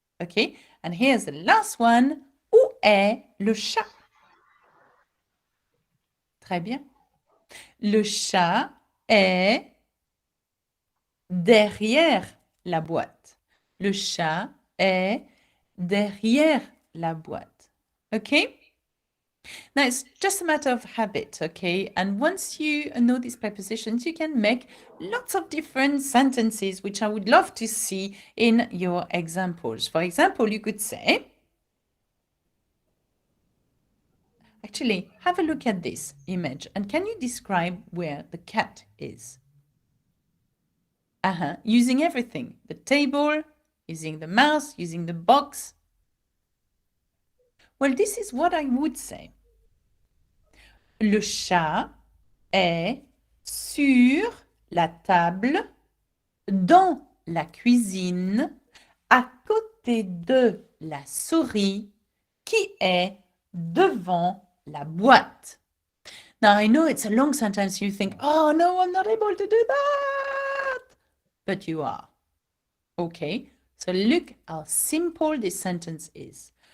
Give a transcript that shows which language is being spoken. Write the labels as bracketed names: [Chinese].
[English] Okay. And here's the last one. [French] Où est le chat? Très bien. Le chat est derrière la boîte. Le chat est derrière la boîte. [English] Okay? Now, it's just a matter of habit, okay? And once you know these prepositions, you can make lots of different sentences, which I would love to see in your examples. For example, you could say, actually, have a look at this image, and can you describe where the cat is? Using everything, the table, using the mouse, using the box. Well, this is what I would say. [French] Le chat est sur la table, dans la cuisine, à côté de la souris qui est devant la boîte. [English] Now, I know it's a long sentence. You think, oh no, I'm not able to do that. But you are. Okay, so look how simple this sentence is.